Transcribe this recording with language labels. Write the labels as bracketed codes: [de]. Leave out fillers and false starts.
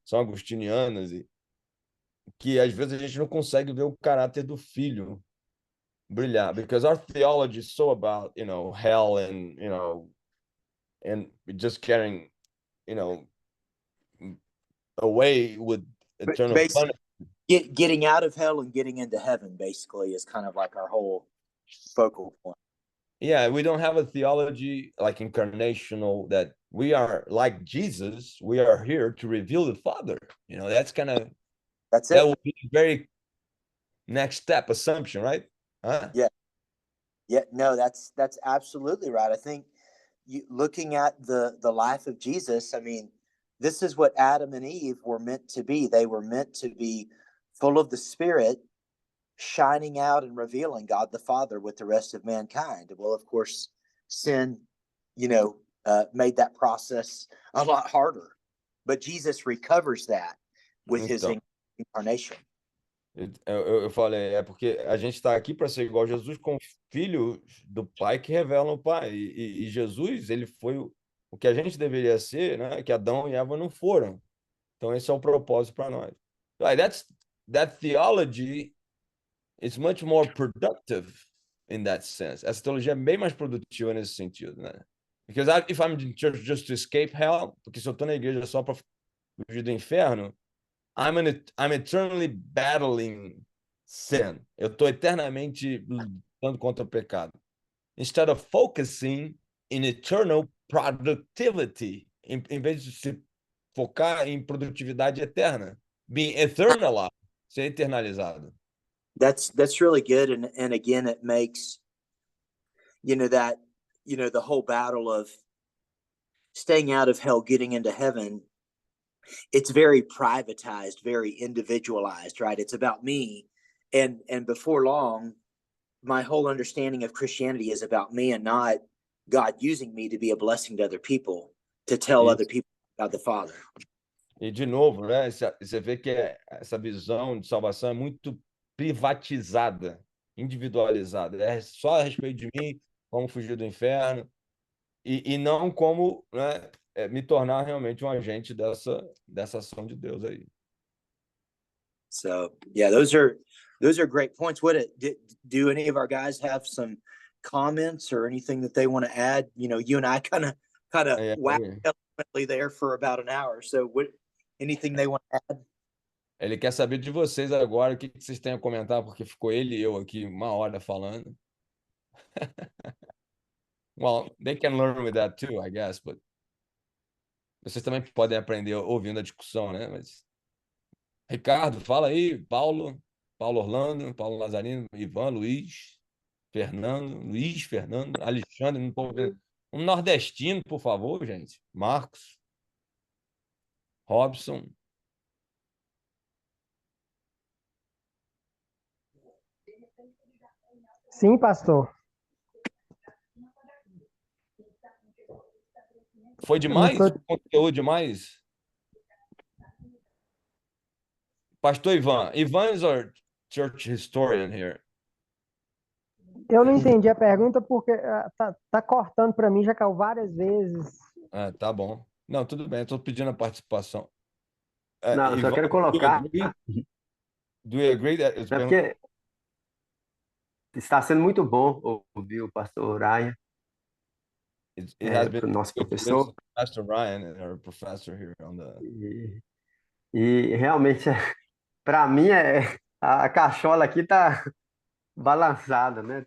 [pt] São agustinianas e que às vezes a gente não consegue ver o caráter do filho brilhar, [en] because our theology is so about, hell and, and just carrying, away with eternal basically punishment. getting out of hell and getting into heaven basically is kind of like our whole focal point. Yeah, we don't have a theology like incarnational that we are like Jesus. We are here to reveal the Father. That's kind of That's that it. would be the very next step assumption, right? Huh? Yeah. Yeah, no, that's absolutely right. I think looking at the life of Jesus, I mean, this is what Adam and Eve were meant to be. They were meant to be full of the Spirit, shining out and revealing God the Father with the rest of mankind. Well, of course, sin, made that process a lot harder. But Jesus recovers that with his [pt] Então, [en] incarnation. [pt] eu falei, é porque a gente está aqui para ser igual a Jesus, com filhos do Pai que revelam o Pai. E Jesus, ele foi o que a gente deveria ser, né? Que Adão e Eva não foram. Então, esse é o propósito para nós. [en] Like, that theology is much more productive in that sense. [pt] Essa teologia é bem mais produtiva nesse sentido, né? [en] Because if I'm in church just to escape hell, [pt] porque se eu estou na igreja só para fugir do inferno, [en] I'm eternally battling sin. [pt] Eu estou eternamente lutando contra o pecado. [en] Instead of focusing in eternal productivity, [pt] em vez de se focar em produtividade eterna, [en] being eternalized, [pt] ser eternalizado. [en] That's really good, and again, it makes that the whole battle of staying out of hell, getting into heaven. It's very privatized, very individualized, right? It's about me, and before long, my whole understanding of Christianity is about me and not God using me to be a blessing to other people, to tell other people about the Father. [pt] E de novo, né? Você vê que essa visão de salvação é muito privatizada, individualizada. É só a respeito de mim, como fugir do inferno, e não como, né, me tornar realmente um agente dessa ação de Deus aí. [en] So yeah, those are great points. Do any of our guys have some comments or anything that they want to add? You know, you and I kind of whacked there for about an hour. So anything they want to add? [pt] Ele quer saber de vocês agora, o que vocês têm a comentar, porque ficou ele e eu aqui 1 hora falando. [en] Well, they can learn with that too, I guess, but [pt] vocês também podem aprender ouvindo a discussão, né? Mas Ricardo, fala aí, Paulo Orlando, Paulo Lazarino, Ivan, Luiz, Fernando, Alexandre, não tô vendo. Um nordestino, por favor, gente. Marcos, Robson. Sim, pastor. Foi demais? Foi conteúdo demais? Pastor Ivan. [en] Ivan is our church historian here. [pt] Eu não entendi a pergunta porque tá cortando para mim, já caiu várias vezes. Tá bom. Não, tudo bem, estou pedindo a participação. Não, eu só Ivan, quero colocar. [en] Do you agree that [pt] É porque está sendo muito bom ouvir o pastor Ryan, [en] it has been [pt] nosso professor. [en] Pastor Ryan, our professor here on the... [pt] E realmente, para mim, a cachola aqui está balançada, né?